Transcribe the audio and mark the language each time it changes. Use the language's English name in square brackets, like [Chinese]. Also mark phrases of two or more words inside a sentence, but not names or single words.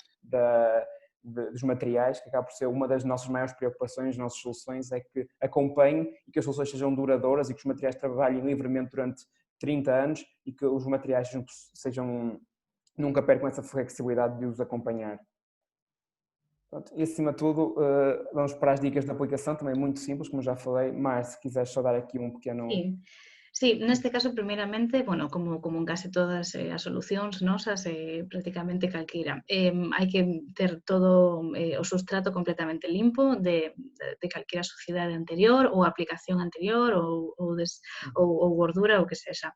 [Portuguese] dos materiais, que acaba por ser uma das nossas maiores preocupações, nossas soluções, é que acompanhem e que as soluções sejam duradouras e que os materiais trabalhem livremente durante 30 anos e que os materiais nunca percam essa flexibilidade de os acompanhar. E acima de tudo, vamos para as dicas de aplicação, também muito simples, como já falei. Mar, se quiseres só dar aqui um pequeno... [Galician] Sí, neste caso, primeiramente, bueno, como en case todas as solucións nosas, prácticamente calquera, hai que ter todo o substrato completamente limpo de calquera suciedade anterior ou aplicación anterior ou gordura ou que sexa.